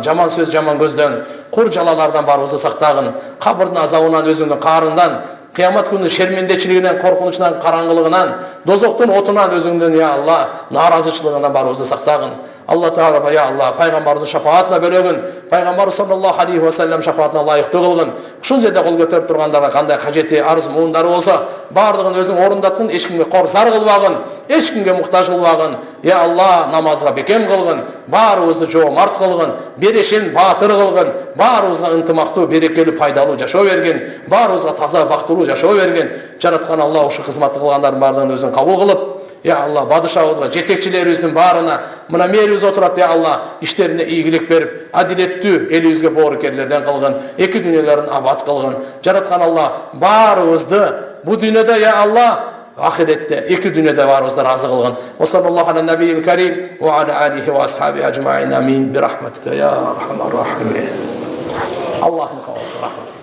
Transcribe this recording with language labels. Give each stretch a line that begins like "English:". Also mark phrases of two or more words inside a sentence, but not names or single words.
Kyrgyz: Жаман сөз, жаман көздөн, кур жалалардан баарыбызды сактагын. Кабырдын азабынан, өзүңдүн каарынан, кыямат күнүнүн шермендечилигинен, коркунучунан, караңгылыгынан, дозоктун отунан, өзүңдүн, я Алла, нааразычылыгынан баарыбызды сактагын. Алла Таала, я Алла, пайгамбарыбыздын шапаатына бөлөгүн. Пайгамбар
Arabic: صلى الله عليه وسلم
Kyrgyz: шапаатына лайыктуу кылгын. Ушул жерде кол көтөрүп тургандарга кандай кажети, арыз, муундары болсо, бардыгын өзүң орундаткын, эч кимге корсар кылбагын, эч кимге муктаж кылбагын. Я Алла, намазга бекем кылгын, баарыбызды жоомарт кылгын, берешин баатыр кылгын, баарыбызга ынтымактуу, берекелүү, пайдалуу жашоо бергин, баарыбызга таза, бактылуу жашоо бергин. Жараткан Алла, ушу кызматты кылгандардын баардыгын өзүң кабыл кылып, я Алла, бадышабызга, жетекчилерибиздин баарына, мына мээрибиз отурат, я Алла, иштерине ийгилик берип, адилеттүү, элибизге боорукерлерден кылгын, эки дүйнөлөрүн абад кылгын. Жараткан Алла, баарыбызды бу дүйнөдө, я Алла, ахиретте, эки дүйнөдө баарыбызды разы кылгын.
Arabic: وصلى الله على النبي الكريم وعلى آله وأصحابه أجمعين. آمين. برحمتك يا أرحم الراحمين.
Kyrgyz: Аллахым калсын рахмат.